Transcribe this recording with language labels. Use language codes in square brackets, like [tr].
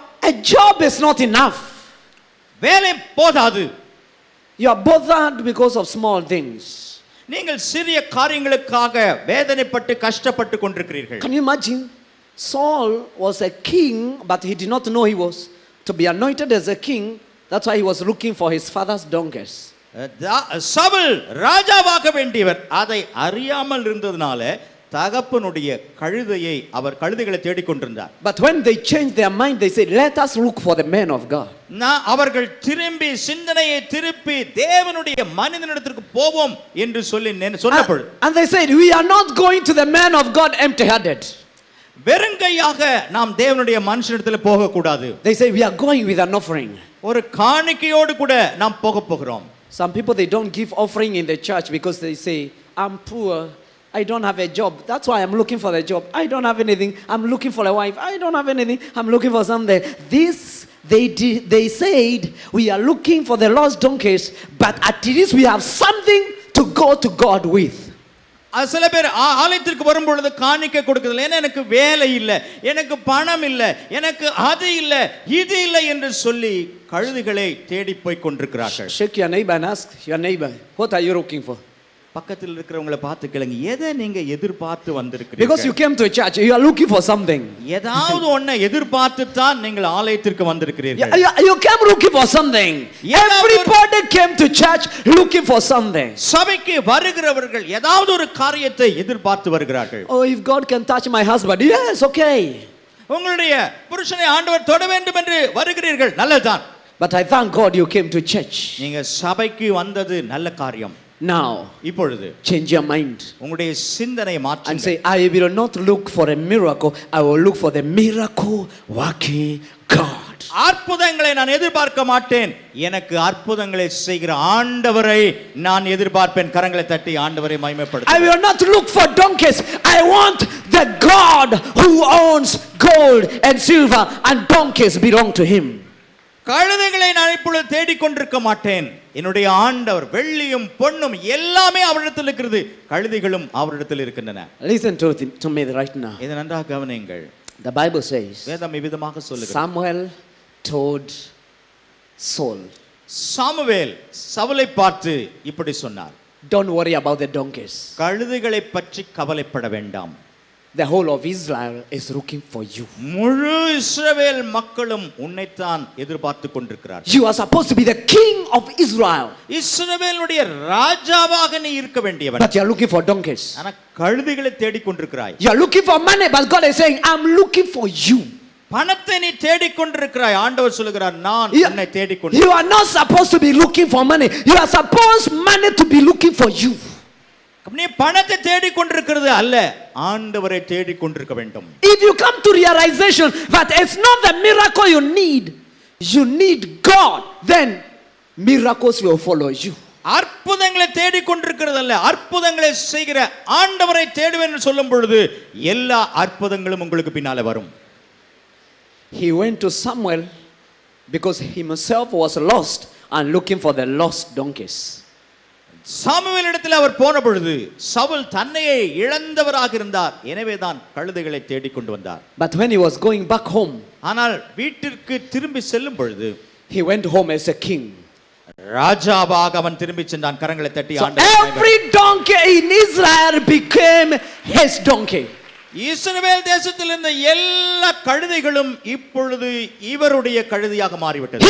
[en] A job is not enough. [ta] வேலை போதாது. [en] You are bothered because of small things. [ta] நீங்கள் சிறிய காரியங்களுக்காக வேதனைப்பட்டு கஷ்டப்பட்டு கொண்டிருக்கிறீர்கள். [en] Can you imagine? Saul was a king, but he did not know he was to be anointed as a king. That's why he was looking for his father's donkeys. [ta] Saul ராஜாவாக வேண்டியவர், அதை அறியாமல் இருந்ததனால தகப்பனுடைய கழுதையை அவர் கழுதைகளை தேடிக்கொண்டிருந்தார். [en] But when they changed their mind, they said, let us look for the man of God. [ta] அவர்கள் திரும்பி சிந்தனையை திருப்பி தேவனுடைய மனிதனிடத்திற்கு போவோம் என்று சொல்லி சொன்னபொழுது, [en] And they said, we are not going to the man of God empty-handed. [ta] வெறுங்கையாக நாம் தேவனுடைய மனுஷனிடத்தில் போக கூடாது. [en] They say, we are going with an offering. [ta] ஒரு காணிக்கையோடு கூட நாம் போக போகிறோம். [en] Some people, they don't give offering in the church because they say, I'm poor, I don't have a job. That's why I'm looking for a job. I don't have anything. I'm looking for a wife. I don't have anything. I'm looking for something. They said, we are looking for the lost donkeys, but at least we have something to go to God with. [ta] சில பேர் ஆலயத்திற்கு வரும் பொழுது காணிக்கை கொடுக்கறதில்லை. ஏன்னா எனக்கு வேலை இல்லை, எனக்கு பணம் இல்லை, எனக்கு அது இல்லை, இது இல்லை என்று சொல்லி கழுதைகளை தேடி போய் கொண்டிருக்கிறார்கள். [en] Shake your neighbor and ask your neighbor, what are you looking for? [ta] பக்கத்தில் இருக்கிறவங்களை பார்த்து கேளுங்க, எதை நீங்க எதிர்பார்த்து வந்திருக்கிறீங்க? [en] Because you came to a church, you are looking for something. [ta] ஏதாவது ஒன்றை எதிர்பார்த்து தான் நீங்கள் ஆலயத்திற்கு வந்திருக்கிறீர்கள். [en] You came looking for something. Everybody came to church looking for something. [ta] சபைக்கு வருகிறவர்கள் ஏதாவது ஒரு காரியத்தை எதிர்பார்த்து வருகிறார்கள். [en] Oh, if God can touch my husband, yes, okay. [ta] உங்களுடைய புருஷனை ஆண்டவர் தொட வேண்டும் என்று வருகிறீர்கள், நல்லதுதான். [en] But I thank God you came to church. [ta] நீங்க சபைக்கு வந்தது நல்ல காரியம். [en] Now, [ta] இப்பொழுது [en] change your mind [ta] உங்களுடைய சிந்தனையை [en] and [ta] மாற்றுங்க. [en] say, I will not look for a miracle, I will look for the miracle working God. [ta] அற்புதங்களை நான் எதிர்பார்க்க மாட்டேன், எனக்கு அற்புதங்களை செய்கிற ஆண்டவரை நான் எதிர்பார்ப்பேன். கரங்களை தட்டி ஆண்டவரை மகிமைப்படுத்து. [en] I will not look for donkeys, I want the God who owns gold and silver, and donkeys belong to him. [ta] கழுதைகளை நான் இப்பொழுது தேடிக்கொண்டிருக்க மாட்டேன், என்னுடைய ஆண்டவர் வெள்ளியும் பொன்னும் எல்லாமே அவரிடத்தில் இருக்கிறது, கழுதைகளும் அவரிடத்தில் இருக்கின்றன. [en] Listen to me right now. [ta] இதை நன்றாக கவனியுங்கள். [en] The Bible says, [ta] வேதம் இவ்விதமாக சொல்லுகிறது. [en] Samuel told Saul, [ta] சாமுவேல் சவுலை பார்த்து இப்படி சொன்னார், [en] don't worry about the donkeys. [ta] கழுதைகளை பற்றி கவலைப்பட வேண்டாம், [en] The whole of Israel is looking for you. [ta] முழு இஸ்ரவேல் மக்களும் உன்னைத்தான் எதிர்பார்த்து கொண்டிருக்கிறார்கள். [en] You are supposed to be the king of Israel, [ta] இஸ்ரவேலுடைய ராஜாவாக நீ இருக்க வேண்டியவன். [en] but you are looking for donkeys. [ta] ஆனா கழுதைகளை தேடிக்கொண்டிருக்கிறாய். [en] You are looking for money, but God is saying, I'm looking for you. [ta] பணத்தை நீ தேடிக்கொண்டிருக்கிறாய், ஆண்டவர் சொல்லுகிறார் நான் உன்னை தேடிக்கொண்டு. [en] You are not supposed to be looking for money. You are supposed money to be looking for you. [ta] நீ பணத்தை தேடிக்கொண்டிருக்கிறது அல்ல, ஆண்டவரை தேடிக்கொண்டிருக்க வேண்டும். [en] If you come to realization that it's not the miracle you need God, then miracles will follow you. [ta] அற்புதங்களை தேடிக்கொண்டிருக்கிறது அல்ல, அற்புதங்களை செய்கிற ஆண்டவரை தேடுவேன் என்று சொல்லும் பொழுது எல்லா அற்புதங்களும் உங்களுக்கு பின்னால வரும். [en] He went to Samuel because himself was lost and looking for the lost donkeys. [ta] சாமுவேலிடத்தில் அவர் போன பொழுது சவுல் தன்னையே இழந்தவராக இருந்தார், எனவேதான் கழுதைகளை தேடிக்கொண்டு வந்தார். [en] But when he was going back home, [ta] ஆனால் வீட்டிற்கு திரும்பி செல்லும் பொழுது [en] he went home as a king. [ta] ராஜாவாக அவன் திரும்பி சென்றான். கரங்களை தட்டி [en] So [ta] ஆண்டவரை [en] every donkey in Israel became his donkey. [ta] இஸ்ரவேல் தேசத்தில் இருந்த எல்லா கழுதைகளும் இப்பொழுது இவருடைய கழுதையாக மாறிவிட்டது.